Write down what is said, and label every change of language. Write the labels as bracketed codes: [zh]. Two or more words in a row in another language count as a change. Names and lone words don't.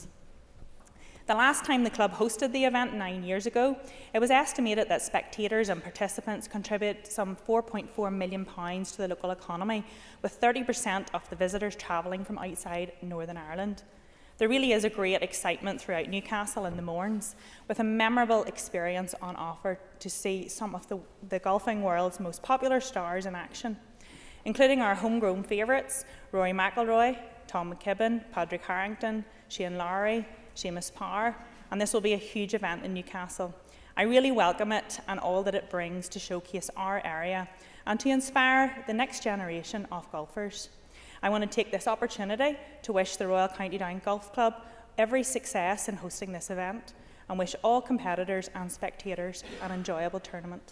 [en] The last time the club hosted the event 9 years ago, it was estimated that spectators and participants contributed some £4.4 million to the local economy, with 30% of the visitors travelling from outside Northern Ireland. There really is a great excitement throughout Newcastle and the Mournes, with a memorable experience on offer to see some of the golfing world's most popular stars in action, including our homegrown favourites, Rory McIlroy, Tom McKibben, Padraig Harrington, Shane Lowry, Seamus Power, and this will be a huge event in Newcastle. I really welcome it and all that it brings to showcase our area and to inspire the next generation of golfers. I want to take this opportunity to wish the Royal County Down Golf Club every success in hosting this event and wish all competitors and spectators an enjoyable tournament.